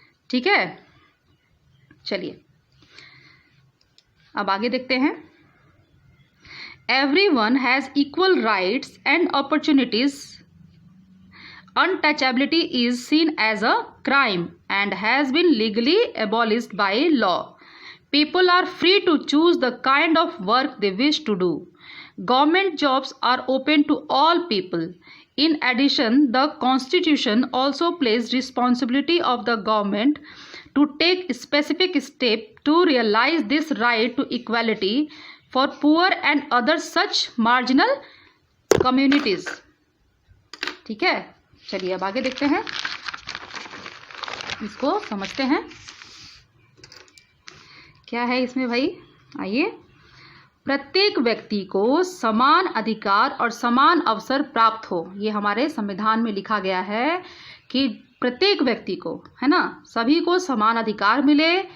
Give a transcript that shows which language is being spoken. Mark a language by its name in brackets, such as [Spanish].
[Hindi] ठीक है, चलिए अब आगे देखते हैं। [English] Everyone has equal rights and opportunities. Untouchability is seen as a crime and has been legally abolished by law. People are free to choose the kind of work they wish to do. Government jobs are open to all people. In addition, the Constitution also places responsibility of the government to take specific steps to realize this right to equality for poor and other such marginal communities. [Hindi] ठीक है, चलिए अब आगे देखते हैं, इसको समझते हैं क्या है इसमें भाई। आइए, प्रत्येक व्यक्ति को समान अधिकार और समान अवसर प्राप्त हो। ये हमारे संविधान में लिखा गया है कि प्रत्येक व्यक्ति को, है ना, सभी को समान अधिकार मिले